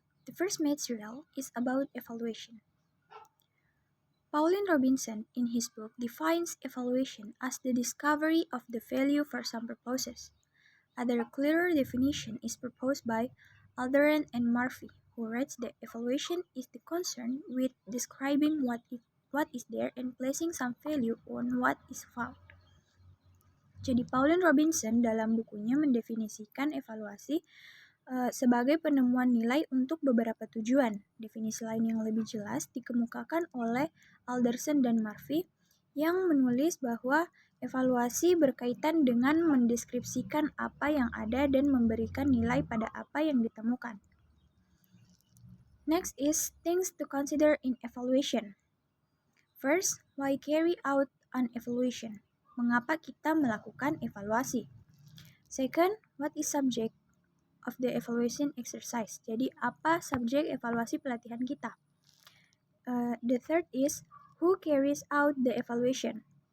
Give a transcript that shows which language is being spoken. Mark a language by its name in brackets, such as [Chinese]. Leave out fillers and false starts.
[English] The first material is about evaluation. Pauline Robinson in his book defines evaluation as the discovery of the value for some purposes. Other clearer definition is proposed by Alderan and Murphy, who writes that evaluation is the concern with describing what is there and placing some value on what is found. [Indonesian] Jadi Pauline Robinson dalam bukunya mendefinisikan evaluasi sebagai penemuan nilai untuk beberapa tujuan. Definisi lain yang lebih jelas dikemukakan oleh Alderson dan Murphy yang menulis bahwa evaluasi berkaitan dengan mendeskripsikan apa yang ada dan memberikan nilai pada apa yang ditemukan. [English] Next is things to consider in evaluation. First, why carry out an evaluation? [Indonesian] Mengapa kita melakukan evaluasi? [English] Second, what is subject of the evaluation exercise? [Indonesian] Jadi, apa subjek evaluasi pelatihan kita? [English] The third is, who carries out the evaluation?